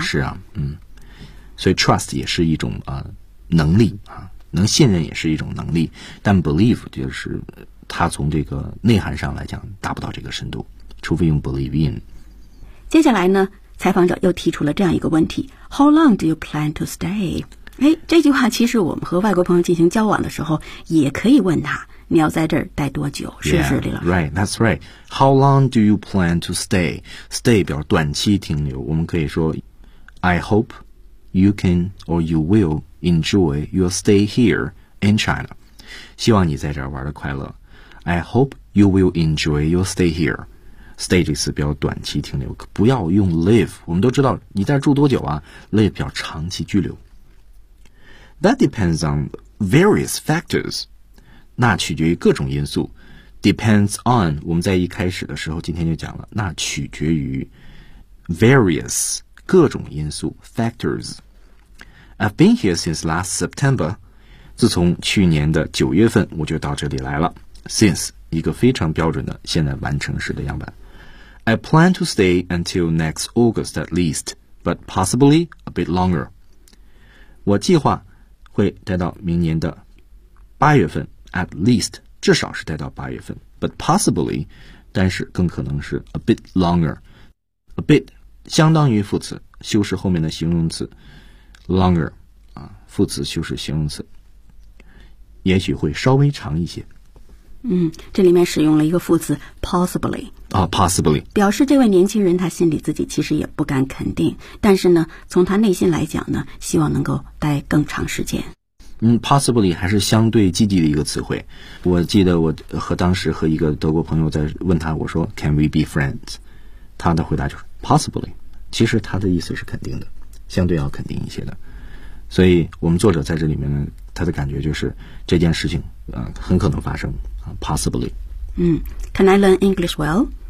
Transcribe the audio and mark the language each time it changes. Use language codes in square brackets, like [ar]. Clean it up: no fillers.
[zh] 是啊，所以 trust 也是一种能力啊，能信任也是一种能力，但 believe 就是它从这个内涵上来讲达不到这个深度，除非用 believe in。接下来呢采访者又提出了这样一个问题， [en] How long do you plan to stay? [zh] 哎，这句话其实我们和外国朋友进行交往的时候也可以问他，你要在这儿待多久？是不是李老师 [en] ？Right, that's right. How long do you plan to stay? [zh] Stay 表示短期停留。我们可以说 [en] ，I hope you can or you will enjoy your stay here in China. [zh] 希望你在这儿玩的快乐。 [en] I hope you will enjoy your stay here. [zh] Stay 这次表示短期停留，不要用 live。我们都知道你在住多久啊 ？Live 表示长期居留。 [en] That depends on various factors. [zh] 那取决于各种因素 [en] depends on, [zh] 我们在一开始的时候今天就讲了，那取决于 various, 各种因素 factors. [en] I've been here since last September, [zh] 自从去年的九月份我就到这里来了， since, 一个非常标准的现在完成时的样板。 [en] I plan to stay until next August at least, but possibly a bit longer. [zh] 我计划会待到明年的八月份， [en] At least, [zh] 至少是待到八月份。 [en] But possibly, [zh] 但是更可能是 [en] a bit longer. [zh] A bit, 相当于副词，修饰后面的形容词 longer, 副词修饰形容词。也许会稍微长一些。这里面使用了一个副词 possibly。 [en] Possibly。 [zh] 表示这位年轻人他心里自己其实也不敢肯定，但是呢从他内心来讲呢希望能够待更长时间。 Possibly 还是相对积极的一个词汇。我记得我和当时和一个德国朋友在问他，我说 [en] Can we be friends? [zh] 他的回答就是 Possibly, 其实他的意思是肯定的，相对要肯定一些的。所以我们作者在这里面呢，他的感觉就是这件事情很可能发生 possibly。 [en] Can I learn English well?